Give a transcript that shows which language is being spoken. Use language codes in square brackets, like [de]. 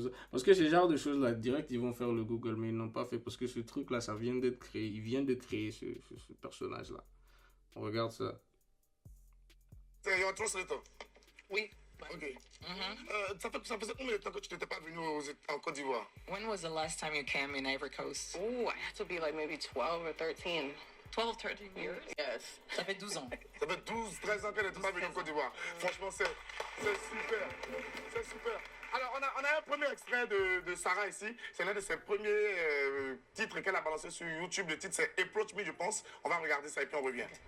[fr] Parce que ce genre de choses-là, direct, ils vont faire le Google, mais ils n'ont pas fait. Parce que ce truc-là, ça vient d'être créé. Ils viennent de créer ce personnage-là. On regarde ça. C'est [en] your translator. [fr] Oui. Ok. Ça faisait combien de temps que tu n'étais pas venu en Côte d'Ivoire? [en] When was the last time you came in Ivory Coast? Ooh, I have to be like maybe 12 or 13. 12, 13 years? Yes. [fr] Ça fait 12 ans. Ça fait 12, 13 ans qu'elle n'était pas venue en Côte d'Ivoire. Franchement, c'est super. C'est super. Alors, on a un premier extrait de Sarah ici. C'est l'un de ses premiers titres qu'elle a balancé sur YouTube. Le titre, c'est Approach Me, je pense. On va regarder ça et puis on revient.